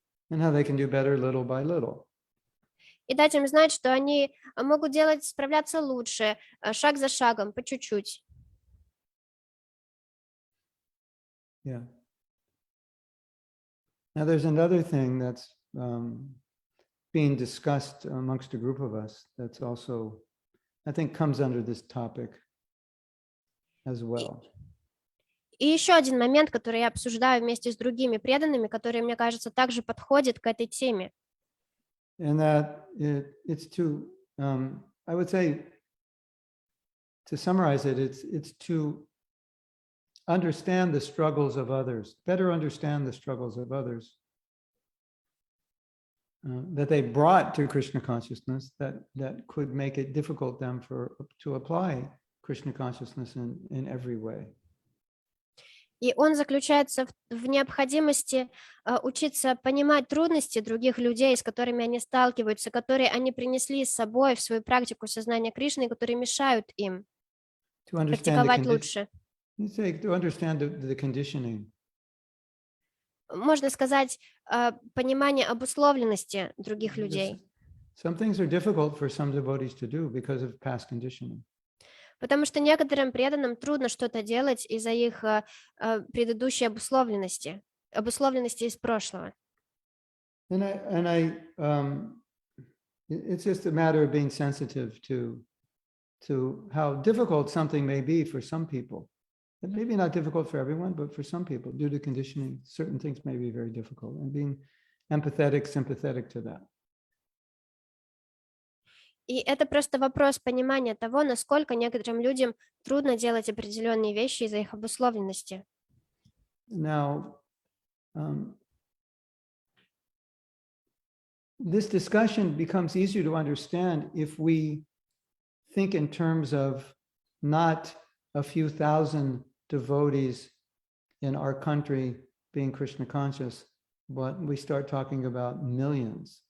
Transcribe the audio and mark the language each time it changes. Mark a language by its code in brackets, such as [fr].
[en] And how they can do better little by little. [ru] И дать им знать, что они могут справляться лучше, шаг за шагом, по чуть-чуть. [en] Yeah. Now there's another thing that's being discussed amongst a group of us that's also, I think, comes under this topic as well. [ru] И еще один момент, который я обсуждаю вместе с другими преданными, который, мне кажется, также подходит к этой теме. [en] And that it's to, I would say, to summarize it, it's to understand the struggles of others, better understand the struggles of others that they brought to Krishna consciousness that could make it difficult them to apply Krishna consciousness in every way. [ru] И он заключается в необходимости учиться понимать трудности других людей, с которыми они сталкиваются, которые они принесли с собой в свою практику сознания Кришны, которые мешают им практиковать лучше. [en] To understand the conditioning. [ru] Можно сказать, понимание обусловленности других людей. [en] Some things are difficult for some devotees to do because of past conditioning. [ru] Потому что некоторым преданным трудно что-то делать из-за их предыдущей обусловленности из прошлого. [en] And it's just a matter of being sensitive to to how difficult something may be for some people. It may be not difficult for everyone, but for some people, due to conditioning, certain things may be very difficult, and being empathetic, sympathetic to that. [ru] И это просто вопрос понимания того, насколько некоторым людям трудно делать определенные вещи из-за их обусловленности. [en] Now, this discussion becomes easier to understand if we think in terms of not a few thousand devotees in our country being Krishna conscious, but we start talking about millions.